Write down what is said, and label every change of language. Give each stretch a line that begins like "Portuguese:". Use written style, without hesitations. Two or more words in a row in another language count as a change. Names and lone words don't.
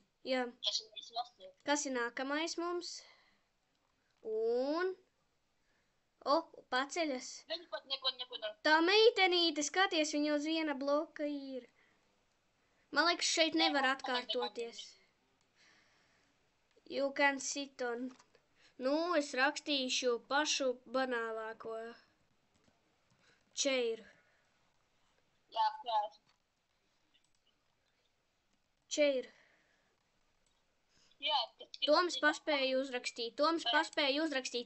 Latvian: Jā. Es vasara. Kas ir nākamais mums? Un... paceļas. Viņi pat neko. Tā meitenīte, skaties, viņa uz viena bloka ir. Man liekas, šeit nevar atkārtoties.
English: You can sit on.
Latvian: Nu, es rakstīšu pašu banālāko. Chair. Jā, klāt. Chair. Jā, Toms paspēja uzrakstīt.